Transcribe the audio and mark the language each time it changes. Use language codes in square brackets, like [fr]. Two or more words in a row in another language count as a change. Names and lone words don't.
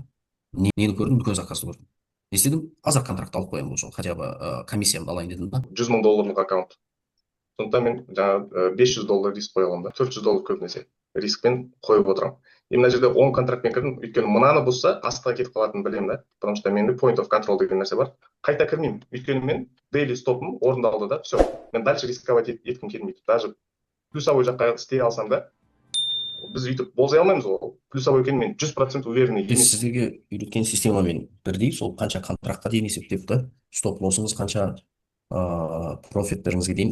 [kk] Нені көрдім? Үлкен заказды көрдім. Не істедім? Азар контракт алып қоямын бұл жолы, [ru] хотя бы [kk] комиссиямды алайын дедім да. 100 000 долларлық аккаунт. Сондықтан мен жаңағы 500 доллар риск қоя аламын да. 400 доллар көп нәрсе. Рискпен қойып отырамын. И мына жерде 10 контрактпен кірдім, өйткені мынаны бұзса астыға кетіп қалатынын білемін да. [ru] Потому что [kk] менде [en] point of control [kk] деген нәрсе бар. Қайта кірмеймін. Өйткені мен daily стопым орындалды да, все. Мен [ru] дальше рисковать [kk] еткім келмейді. [ru] Даже плюсовой [kk] жаққа істей алсам да, біз өйтіп болжай алмаймыз ғой. Плюсовой екенін мен 100% уверенный Біз емес. сіздерге үйреткен системамен бірдей, сол қанша контрактқа дейін есептеп та, стоп лоссыңыз қанша, профиттеріңізге дейін.